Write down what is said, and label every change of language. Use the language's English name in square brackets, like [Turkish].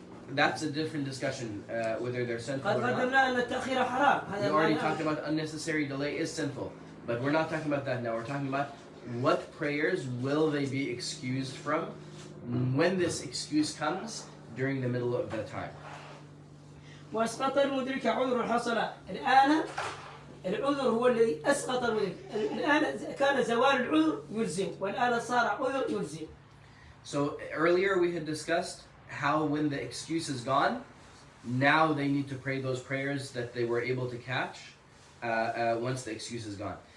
[English] That's a different discussion, whether they're sinful or not. We already talked about unnecessary delay is sinful, but we're not talking about that now. We're talking about what prayers will they be excused from when this excuse comes during the middle of the time. [Arabic] وأسقط المدرك عذر حصل. الآن العذر هو الذي أسقط المدرك. الآن كان زوال العذر يلزم، والآن صار عذر يلزم. [English] So earlier we had discussed how when the excuse is gone, now they need to pray those prayers that they were able to catch once the excuse is gone.